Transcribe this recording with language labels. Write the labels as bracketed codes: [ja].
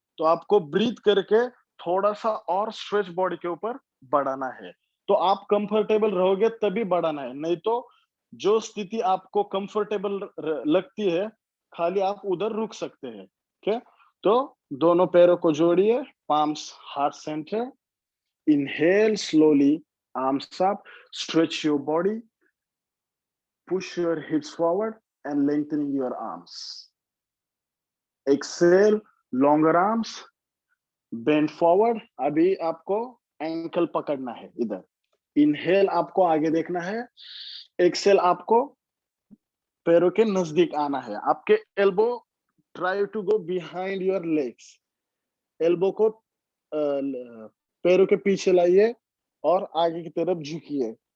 [hi] तो आपको ब्रीथ करके थोड़ा सा और स्ट्रेच बॉडी के ऊपर बढ़ाना है। तो आप कंफर्टेबल रहोगे तभी बढ़ाना है, नहीं तो जो स्थिति आपको कंफर्टेबल लगती है, खाली आप उधर रुक सकते हैं। ठीक है? तो दोनों पैरों को जोड़िए, [en] palms heart center. Inhale slowly, arms up, stretch your body, push your hips forward and lengthening your arms. Exhale, longer arms, bend forward. [hi] अभी आपको एंकल पकड़ना है इधर। इनहेल आपको आगे देखना है, एक्सेल आपको पैरों के नजदीक आना है। [en] आपके elbow try to go behind your legs. [hi] Elbow को पैरों के पीछे लाइए और आगे की तरफ झुकिए।